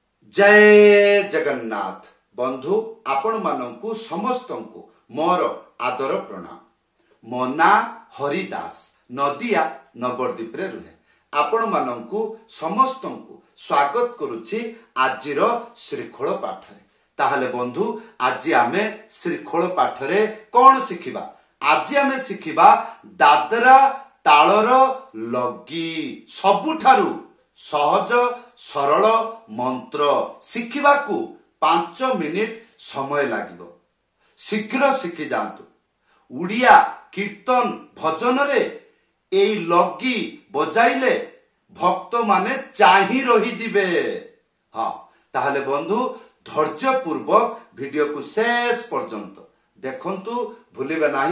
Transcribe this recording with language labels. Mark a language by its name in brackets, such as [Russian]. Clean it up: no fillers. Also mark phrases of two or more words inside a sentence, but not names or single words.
[Odia] ଜୟ ଜଗନ୍ନାଥ ବନ୍ଧୁ ଆପଣ ମାନଙ୍କୁ ସମସ୍ତଙ୍କୁ ମୋର ଆଦର ପ୍ରଣାମ। ମୋ ନାଁ ହରିଦାସ ନଦିଆ ନବଦ୍ୱୀପ ରେ ରହେ ଆପଣ ମାନଙ୍କୁ ସମସ୍ତଙ୍କୁ ସ୍ୱାଗତ କରୁଛି ଆଜିର ଶ୍ରୀଖୋଲ ପାଠରେ। ତାହାହେଲେ ବନ୍ଧୁ ଆଜି ଆମେ ଶ୍ରୀଖୋଲ ପାଠରେ କଣ ଶିଖିବା? ଆଜି ଆମେ ଶିଖିବା ଦାଦରା ତାଳର ଲଗି ସବୁଠାରୁ ସହଜ ସରଳ ମନ୍ତ୍ର ଶିଖିବାକୁ 5 ମିନିଟ ସମୟ ଲାଗିବ। ଶୀଘ୍ର ଶିଖି ଯାଆନ୍ତୁ। ଓଡ଼ିଆ କୀର୍ତ୍ତନ ଭଜନ ରେ ଏଇ ଲଗି ବଜାଇଲେ ଭକ୍ତ ମାନେ ଚାହିଁ ରହି ଯିବେ। ହଁ ତାହାହେଲେ ବନ୍ଧୁ ଧୈର୍ଯ୍ୟ ପୂର୍ବକ ଭିଡିଓ କୁ ଶେଷ ପର୍ଯ୍ୟନ୍ତ ଦେଖନ୍ତୁ ଭୁଲିବେ ନାହିଁ।